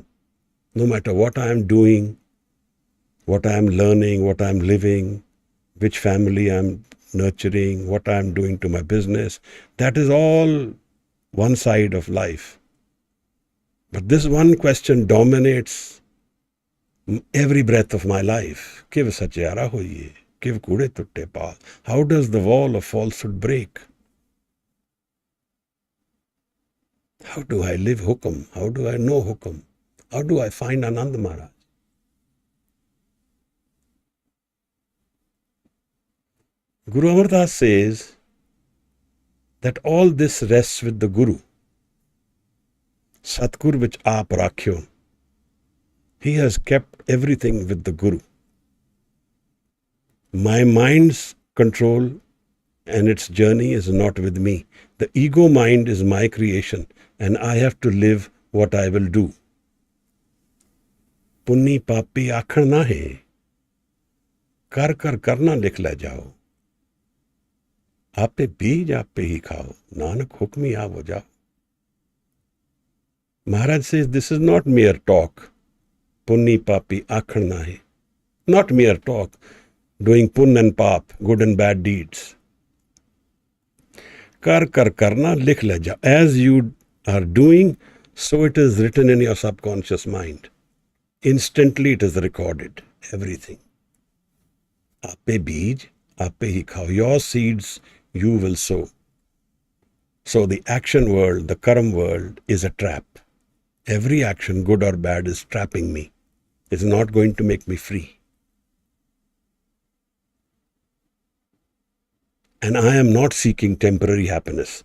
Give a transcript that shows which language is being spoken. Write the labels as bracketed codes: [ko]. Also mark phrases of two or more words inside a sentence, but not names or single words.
[en] No matter what I am doing, what I am learning, what I am living, which family I am nurturing, what I am doing to my business, that is all one side of life. But this one question dominates every breath of my life. [pa] ਕਿਵ ਸਚਿਆਰਾ ਹੋਈਐ, ਕਿਵ ਕੂੜੈ ਤੁਟੈ ਪਾਲ. [en] How does the wall of falsehood break? How do I live hukum? How do I know hukum? How do I find Anand Maharaj? Guru Amardas says that all this rests with the Guru. [pa] ਸਤਿਗੁਰ ਵਿਚ ਆਪ ਰਖਿਓ. [en] He has kept everything with the Guru. My mind's control and its journey is not with me. The ego mind is my creation, and I have to live what I will do. [pa] ਪੁੰਨੀ ਪਾਪੀ ਆਖਣ ਨਾ ਹੈ, ਕਰ ਕਰ ਕਰਨਾ ਲਿਖ ਲੈ ਜਾਓ. ਆਪੇ ਬੀਜ ਆਪੇ ਹੀ ਖਾਓ, ਨਾਨਕ ਹੁਕਮੀ ਆਵੋ ਜਾਓ. [en] Maharaj says this is not mere talk. [pa] ਪੁੰਨੀ ਪਾਪੀ ਆਖਣ ਨਾ ਹੈ. [en] Not mere talk, doing pun and pap, good and bad deeds. [pa] ਕਰ ਕਰ ਕਰਨਾ ਲਿਖ ਲੈ ਜਾ. [en] As you are doing, so it is written in your subconscious mind. Instantly it is recorded, everything. [pa] ਆਪੇ ਬੀਜ, ਆਪੇ ਹੀ ਖਾਓ. [en] Your seeds you will sow. So the action world, the karma world is a trap. Every action, good or bad, is trapping me. It's not going to make me free. And I am not seeking temporary happiness.